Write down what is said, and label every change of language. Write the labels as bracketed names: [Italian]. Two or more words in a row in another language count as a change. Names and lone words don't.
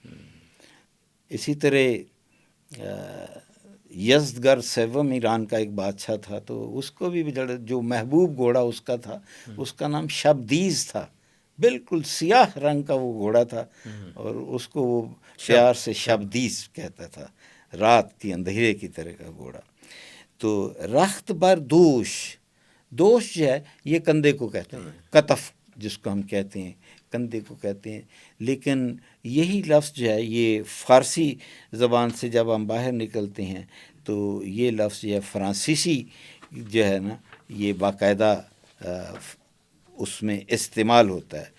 [Urdu] اسی طرح یزدگر سیوم ایران کا ایک بادشاہ تھا، تو اس کو بھی جو محبوب گھوڑا اس کا تھا اس کا نام شبدیز تھا، بالکل سیاہ رنگ کا وہ گھوڑا تھا، اور اس کو وہ پیار سے شبدیز کہتا تھا، رات کی اندھیرے کی طرح کا گھوڑا۔ تو [Persian] رخت بر دوش، [Urdu] دوش جو ہے یہ کندھے کو کہتے ہیں، کتف جس کو ہم کہتے ہیں، کندھے کو کہتے ہیں۔ لیکن یہی لفظ جو ہے یہ فارسی زبان سے جب ہم باہر نکلتے ہیں تو یہ لفظ جو ہے فرانسیسی جو ہے نا یہ باقاعدہ اس میں استعمال ہوتا ہے۔